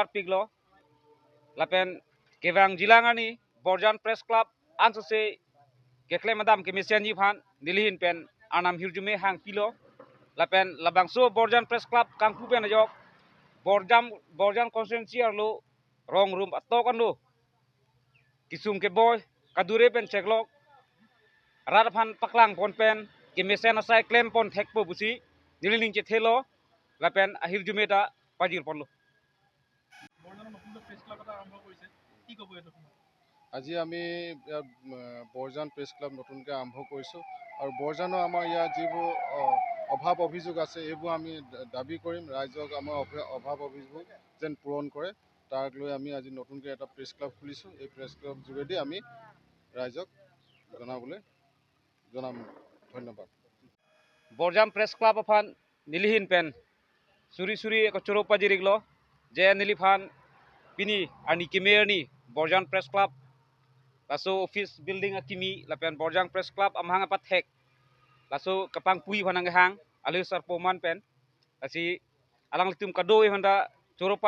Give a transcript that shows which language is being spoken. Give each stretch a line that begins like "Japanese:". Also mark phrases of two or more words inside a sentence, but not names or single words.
Karbi: piglo lapen kevang jilangani Borjam Press Club ansose gekle madam ke mesianji phan nilihin pen anam hirjume hang pilo lapen labangso Borjam Press Club kangku pen ajok Borjam constituency arlo rong room atokan lo kisum ke boy kadure pen ceklok radaphan paklang pon pen ke mesen asai claim pon thekpo busi nililing che thelo lapen ahir jumeta pajir ponlo
Assamese: আজি আমি বৰজান প্ৰেছ ক্লাব নতুনকৈ আৰম্ভ কৰিছোঁ আৰু বৰজানৰ আমাৰ ইয়াৰ যিবোৰ অভাৱ অভিযোগ আছে এইবোৰ আমি দাবী কৰিম ৰাইজক আমাৰ অভাৱ অভিযোগ যেন পূৰণ কৰে। তাক লৈ আমি আজি নতুনকৈ এটা প্ৰেছ ক্লাব খুলিছোঁ। এই প্ৰেছ ক্লাব যোগেদি আমি ৰাইজক জনাম। ধন্যবাদ।
Karbi: Borjam Press Club afan nilihin pen suri ko choropa jiriglo je nilifan pini ani kimer ni Borjam Press Club laso office building akimi lapen Borjam Press Club amhang apat hek laso kapang pui phanang hang alisar poman pen asi alang litum kadoi handa choropat